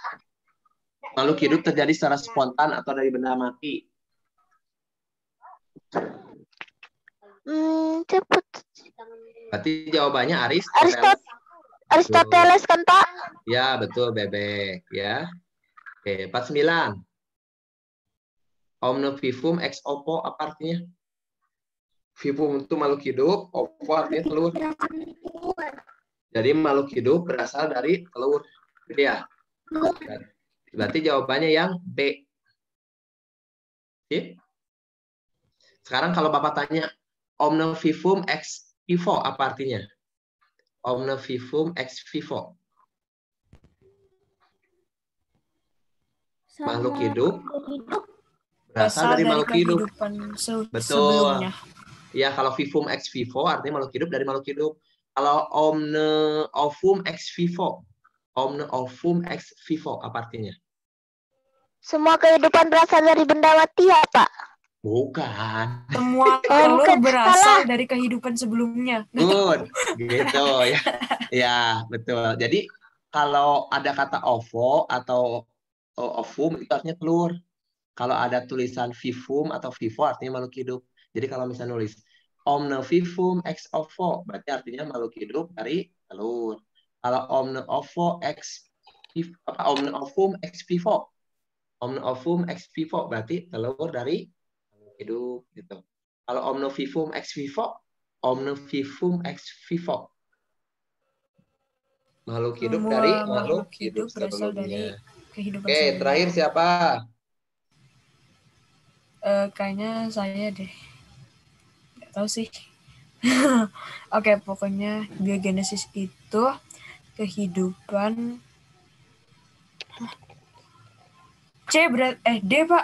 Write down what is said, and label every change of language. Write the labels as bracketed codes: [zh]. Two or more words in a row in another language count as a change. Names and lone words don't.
[id] Makhluk hidup terjadi secara spontan atau dari benda mati. paling cepat. Berarti jawabannya Aristoteles. Aristoteles kan, Pak? Ya, betul, Bebek. Ya. Oke, 49. [la] Omne vivum ex oppo [id] apa artinya? Vivum itu makhluk hidup, oppo artinya telur. Jadi makhluk hidup berasal dari telur. Gitu ya. Berarti jawabannya yang B. Oke. Sekarang kalau Bapak tanya, [la] omne vivum ex vivo [id] apa artinya? [la] Omne vivum ex vivo. [id] Makhluk hidup berasal dari makhluk hidup. Betul. Ya, kalau [la] vivum ex vivo [id] artinya makhluk hidup dari makhluk hidup. [la] Kalau omne ovum ex vivo. Omne ovum ex vivo [id] apa artinya? Semua kehidupan berasal dari benda mati ya, Pak? Bukan. Semua telur berasal dari kehidupan sebelumnya. Good, gitu ya. Ya, betul. Jadi kalau ada kata ovo atau ovum itu artinya telur. Kalau ada tulisan vivum atau vivo artinya makhluk hidup. Jadi kalau misalnya nulis [la] omne vivum ex ovo [id] berarti artinya makhluk hidup dari telur. [la] Kalau omne ovo ex omne ovum ex vivo. Omne ovum ex vivo [id] berarti telur dari makhluk hidup gitu. [la] Kalau omne vivum ex vivo, omne vivum ex vivo. [id] Makhluk hidup dari makhluk hidup berasal dari sebelumnya. kehidupan Oke, sebelumnya. terakhir siapa? Kayaknya saya deh. Nggak tahu sih. Oke, pokoknya biogenesis itu kehidupan D, Pak.